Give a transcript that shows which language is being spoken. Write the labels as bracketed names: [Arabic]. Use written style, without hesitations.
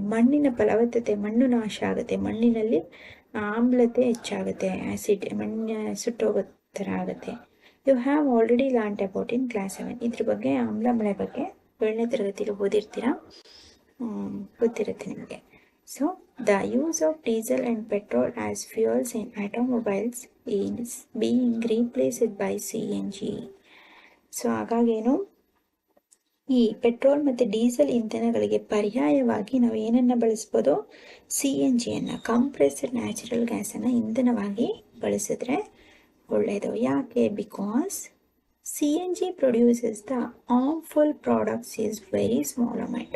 [Kannada] ಮಣ್ಣಿನ ಫಲವತ್ತತೆ, ಮಣ್ಣು ನಾಶ ಆಗುತ್ತೆ, ಮಣ್ಣಿನಲ್ಲಿ ಆಮ್ಲತೆ ಹೆಚ್ಚಾಗುತ್ತೆ, ಆ್ಯಸಿಡ್ ಮಣ್ಣು ಸುಟ್ಟೋಗೋ ಥರ ಆಗುತ್ತೆ. [English] You have already learned about in class 7. [Kannada] ಇದ್ರ ಬಗ್ಗೆ ಆಮ್ಲ ಮಳೆ ಬಗ್ಗೆ 7ನೇ ತರಗತಿಯಲ್ಲಿ ಓದಿರ್ತೀರ, ಗೊತ್ತಿರುತ್ತೆ ನಿಮಗೆ. [English] So, the use of diesel and petrol as fuels in automobiles is being replaced by CNG. [Kannada] So ಹಾಗಾಗೇನು ಈ ಪೆಟ್ರೋಲ್ ಮತ್ತು ಡೀಸೆಲ್ ಇಂಧನಗಳಿಗೆ ಪರ್ಯಾಯವಾಗಿ ನಾವು ಏನನ್ನು ಬಳಸ್ಬೋದು? CNG ಅನ್ನು, ಕಂಪ್ರೆಸ್ಡ್ ನ್ಯಾಚುರಲ್ ಗ್ಯಾಸನ್ನು ಇಂಧನವಾಗಿ ಬಳಸಿದ್ರೆ ಒಳ್ಳೆಯದು. ಯಾಕೆ? [English] Because CNG produces the harmful products is very small amount.